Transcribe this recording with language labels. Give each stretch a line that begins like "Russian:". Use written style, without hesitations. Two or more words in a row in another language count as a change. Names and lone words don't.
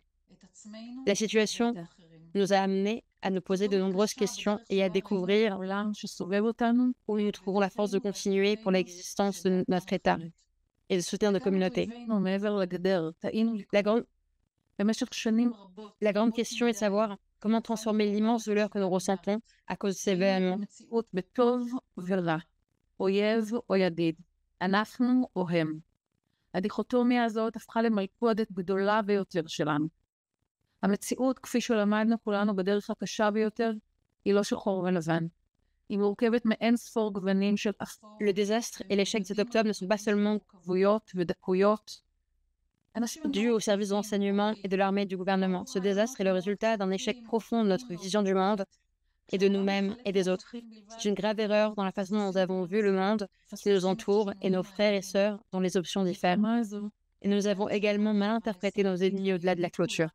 French: La situation nous a amenés à nous poser de nombreuses questions et à découvrir où nous trouvons la force de continuer pour l'existence de notre État et de soutenir nos communautés. La grande question est de savoir comment transformer l'immense douleur que nous ressentons à cause de ces événements
Hebrew: הדיכוטומיה הזאת הפכה למלכודת גדולה ביותר שלנו. המציאות, כפי שלמדנו כולנו בדרך הקשה ביותר, היא לא שחור ולבן. היא מורכבת מאין ספור גוונים של אפור.
French: Le désastre et l'échec de cet octobre ne sont pas seulement
Hebrew: כבויות ודקויות.
French: dus au service de renseignement et de l'armée du gouvernement. Ce désastre est le résultat d'un échec profond de notre vision du monde et de nous-mêmes et des autres. C'est une grave erreur dans la façon dont nous avons vu le monde qui nous entoure et nos frères et sœurs dont les options diffèrent. Et nous avons également mal interprété nos ennemis au-delà de la clôture.